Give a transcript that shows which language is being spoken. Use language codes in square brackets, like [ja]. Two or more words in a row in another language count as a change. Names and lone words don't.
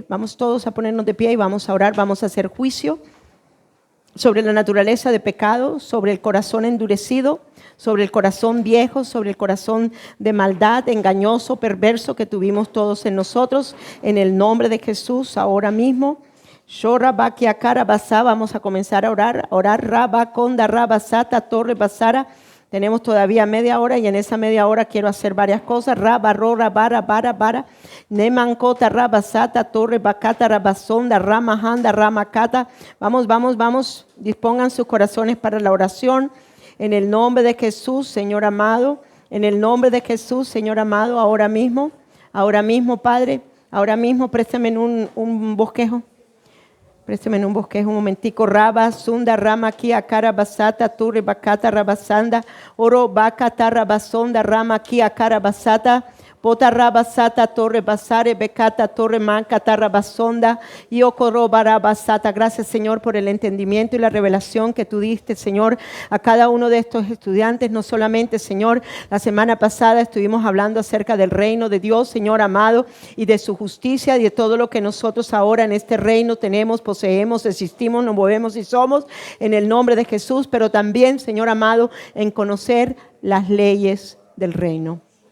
[es] Vamos todos a ponernos de pie y vamos a orar, vamos a hacer juicio sobre la naturaleza de pecado, sobre el corazón endurecido, sobre el corazón viejo, sobre el corazón de maldad, engañoso, perverso que tuvimos todos en nosotros, en el nombre de Jesús, ahora mismo. Vamos a comenzar a orar. Rabba, Conda, Rabba, Sata, Torre, Basara. Tenemos todavía media hora y en esa media hora quiero hacer varias cosas. Rabba, Rora, Bara, Bara, Bara. Nemancota, Rabba, Sata, Torre, Bacata, Rabasonda, Rama, Handa, Rama, Cata. Vamos. Dispongan sus corazones para la oración. En el nombre de Jesús, Señor amado. En el nombre de Jesús, Señor amado, ahora mismo, Padre. Ahora mismo, préstame un bosquejo. Présteme en un bosquejo un momentico. Raba, Sunda, Rama, Kia, Cara, Basata, Turri, Bacata, Rabasanda, Oro, Bacata, Rabasonda, Rama, Kia, Cara, Basata, Pota, Rabasata, Torre, Basare, Becata, Torre, Mancata, Rabasonda, Yokoro, Barabasata. Gracias, Señor, por el entendimiento y la revelación que tú diste, Señor, a cada uno de estos estudiantes. No solamente, Señor, la semana pasada estuvimos hablando acerca del reino de Dios, Señor amado, y de su justicia y de todo lo que nosotros ahora en este reino tenemos, poseemos, existimos, nos movemos y somos en el nombre de Jesús, pero también, Señor amado, en conocer las leyes del reino.